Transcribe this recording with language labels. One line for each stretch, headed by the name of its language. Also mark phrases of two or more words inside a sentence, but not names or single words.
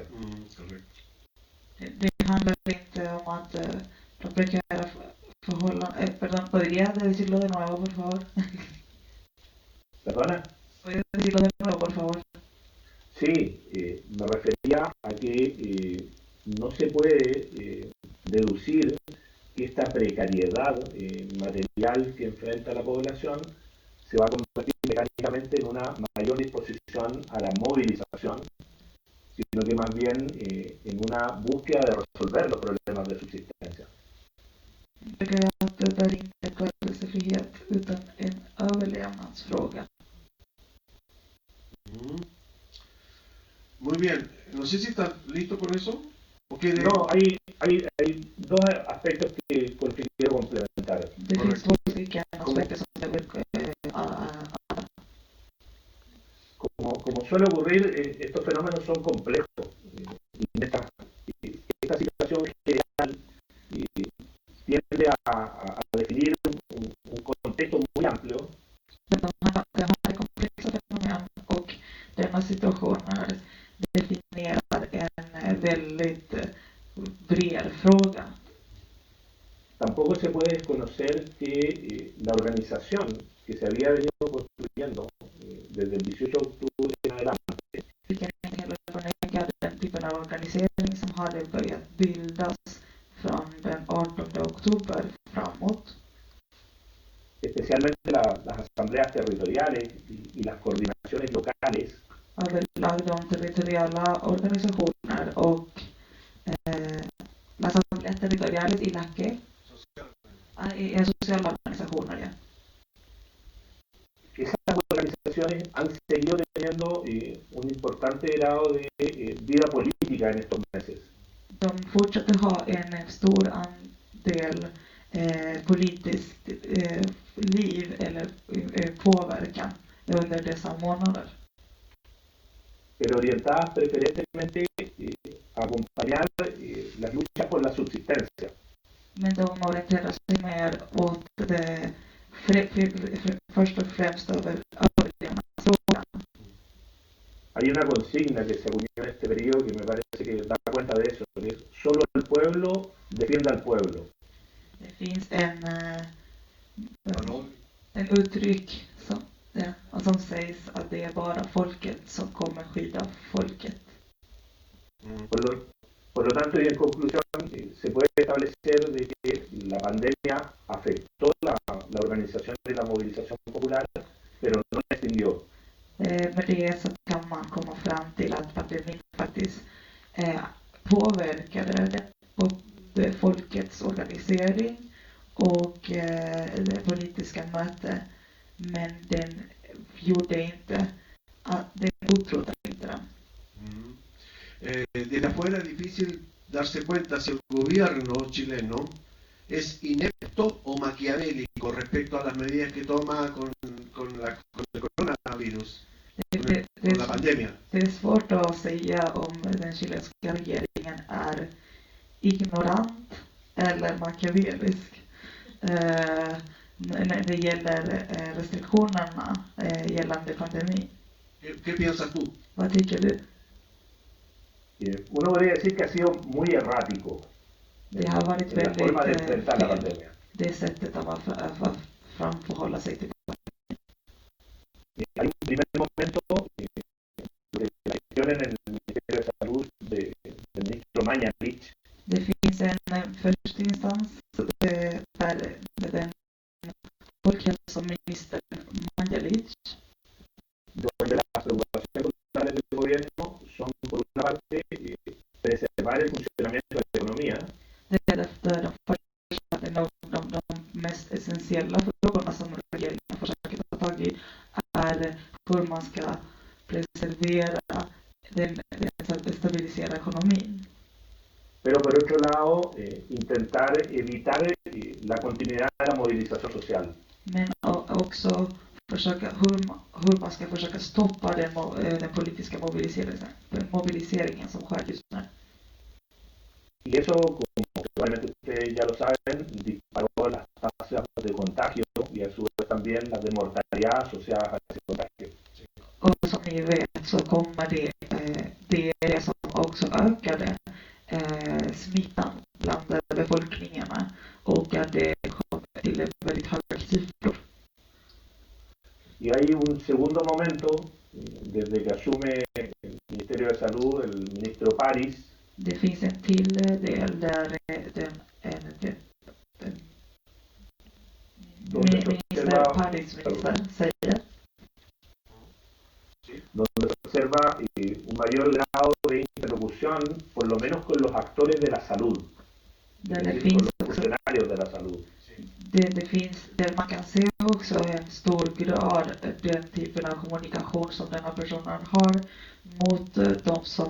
Spanish: Correcto.
Swedish: Det handlar inte om att de prekära förhållanden...
Spanish: perdón, ¿podría decirlo de nuevo, por favor? ¿Perdona? ¿Podría decirlo de nuevo, por favor? Sí, me refería a que no se puede deducir que esta precariedad material que enfrenta la población se va a convertir mecánicamente en una mayor disposición a la movilización, sino que más bien en una búsqueda de resolver los problemas de subsistencia.
Swedish: Begreppet är inte rörelsefrihet utan en överlevnadsfråga.
Spanish: Muy bien, no sé si estás listo con eso. ¿O quieres? No, hay dos aspectos que quiero complementar.
Swedish: Det finns två stycken aspekter som jag vill
Spanish: Como suele ocurrir, estos fenómenos son complejos. Y esta situación general tiende a definir un contexto muy amplio.
Swedish: De här komplexa fenomen och denna situationer definierar en väldigt bred fråga.
Spanish: Tampoco se puede desconocer que la organización que se había venido construyendo desde el 18 de octubre en adelante.
Swedish: Vi kan inte heller förneka den typen av organisering som hade börjat bildas från den 18 oktober framåt.
Spanish: Especialmente las asambleas territoriales y las coordinaciones locales.
Swedish: Överlag de territoriella organisationer och
Spanish: las asambleas territoriales y las que
Swedish: sociala organisationer. Ja.
Spanish: Esas organizaciones han seguido teniendo un importante grado de vida política en estos meses.
Swedish: De fortsätter ha en stor andel politiskt liv eller påverkan under dessa månader.
Spanish: Pero orientadas preferentemente a acompañar las luchas por la subsistencia.
Swedish: Men de orienterar sig mer åt det först och främst över överlevnadsfrågan.
Spanish: Hay una consigna que se acuñó en este periodo que me parece que da cuenta de eso, que es solo el pueblo defiende al pueblo.
Swedish: Det finns en uttryck som sägs att det är bara folket som kommer skydda folket.
Spanish: Por lo tanto, y en conclusión, se puede establecer de que la pandemia afectó la organización y la movilización popular, pero no la extinguió.
Swedish: Med det så kan man komma fram till att pandemin faktiskt påverkade både folkets organisering och det politiska möte, men den gjorde inte att den utrotade inte den.
Spanish: Desde afuera es difícil darse cuenta si el gobierno chileno es inepto o maquiavélico respecto a las medidas que toma con el coronavirus, con la pandemia.
Swedish: Det är svårt att säga om den chilenska regeringen är ignorant eller machiavellisk när det gäller restriktionerna gällande pandemin.
Spanish: ¿Qué piensas tú?
Swedish: Vad tycker du?
Spanish: Uno podría decir que ha sido muy errático
Swedish: Det har varit
Spanish: en la forma de
Swedish: väldigt
Spanish: enfrentar la pandemia.
Swedish: det sättet att framförhålla sig till.
Spanish: Hay un primer momento de la gestión en el Ministerio de Salud del ministro Mañalich.
Swedish: Det finns en första instans där den folkhälsominister Mañalich,
Spanish: donde las preocupaciones principales del gobierno son, por una parte, preservar el funcionamiento de la economía.
Swedish: därefter de mest essentiella frågorna som regeringen försöker ta tag i är hur man ska preservera stabilisera ekonomin.
Spanish: Pero por otro lado, intentar evitar la continuidad de la movilización social.
Swedish: Men också försöka hur man ska försöka stoppa den politiska mobiliseringen som sker just nu.
Spanish: Y eso, como probablemente ustedes ya lo saben, disparó las tasas de contagio y a su vez también las de mortalidad asociadas a ese contagio.
Swedish: Och som ni vet så kommer det som också ökade smittan bland befolkningarna och att det kom till väldigt höga siffror.
Spanish: Y hay un segundo momento, desde que asume el Ministerio de Salud, el ministro París.
Swedish: Det finns en till del där minister säger
Spanish: donde se observa un mayor grado de salud,
Swedish: Där
Spanish: es
Swedish: det
Spanish: decir, con
Swedish: finns
Spanish: los
Swedish: också,
Spanish: funcionarios de la salud.
Swedish: där man kan se också en stor grad den typen av kommunikation som den här personen har mot de som